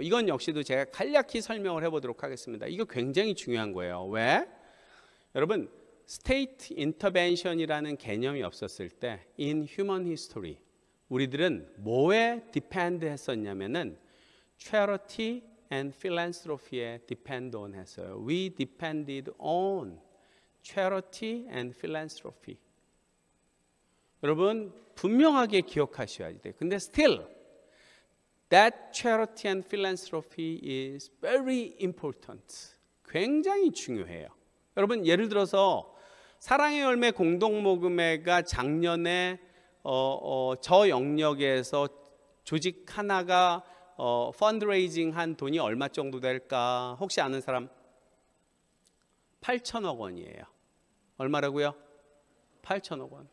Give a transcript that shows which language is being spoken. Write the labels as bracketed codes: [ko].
[ko] 이건 역시도 제가 간략히 설명을 해보도록 하겠습니다. 이거 굉장히 중요한 거예요. 왜? 여러분, 스테이트 인터벤션이라는 개념이 없었을 때 [en] in human history [ko] 우리들은 뭐에 디펜드 했었냐면은 [en] charity and philanthropy [ko] 에 [en] depend on [ko] 했어요. [en] We depended on charity and philanthropy. [ko] 여러분, 분명하게 기억하셔야 돼요. 근데 [en] still that charity and philanthropy is very important. [ko] 굉장히 중요해요. 여러분, 예를 들어서 사랑의 열매 공동모금회가 작년에 저 영역에서 조직 하나가 펀드레이징 한 돈이 얼마 정도 될까? 혹시 아는 사람? 8천억 원이에요. 얼마라고요? 8천억 원.